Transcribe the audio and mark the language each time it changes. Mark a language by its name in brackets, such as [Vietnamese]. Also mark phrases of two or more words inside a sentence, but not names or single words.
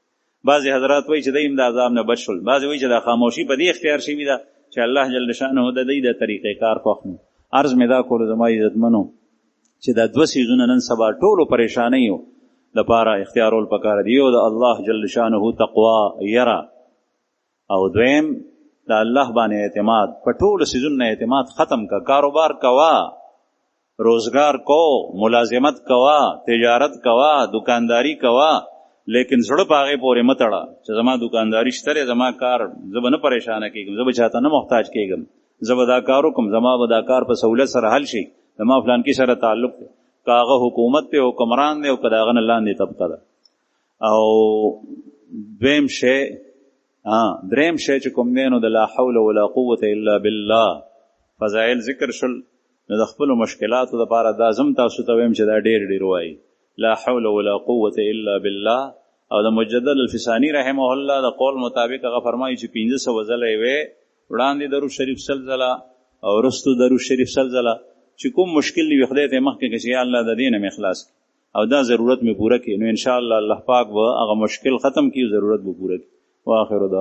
[Pashto] بعضې حضرات وایي چې دی هم د عذاب نه بچ شول، بعضې وایي چې دا خاموشي په دې اختیار شوي ده چې الله [Arabic] جل شانه [Pashto] د دې د طریقې کار خوښ نو. عرض مې دا کولو زما عزتمنو چې دا دوه څیزونه نن سبا ټولو پریشانیو دپاره اختیارول پکار دي. یو د الله [Arabic] جل شانه [Pashto] تقوا یره، او دویم د الله باندې اعتماد. په ټولو څیزونو اعتماد ختم کا. کاروبار کوا، روزگار کو، ملازمت کوا، تجارت کوا، دکانداری کوا، لیکن زړه په هغې پورې مه تړه چې زما دکانداري شته دی، زما کار زه به نه پریشانه کېږم، زه به چاته نه محتاج کېږم، زه به دا کار وکړم، زما به دا کار په سهولت سره حل شي، زما فلانکي سره تعلق دی. که هغه حکومت دی، حکمران دی، او که د هغه نه لاندې طبقه ده. او دریم شی چې کوم دی نو د [Arabic] لا حول ولا قوة الا بالله [Pashto] فضایل ذکر شل. نو د خپلو مشکلاتو دپاره دا زم تاسو ته ویم چې دا ډېر وایي [Arabic] لا حول ولا قوة الا بالله. [Pashto] او د مجدد الفسانی [Arabic] رحمه الله [Pashto] د قول مطابق هغه فرمایي چې 1500 ځله یې وی، وړاندې درود شریف 100 ځله او وروستو درود شریف 100 ځله. چې کوم مشکل وي خدای ته مخکې کړي چې یا الله د دې نه مې خلاص کړي او دا ضرورت مې پوره کړي، نو انشاءالله الله پاک به هغه مشکل ختم کړي، ضرورت به پوره کړي.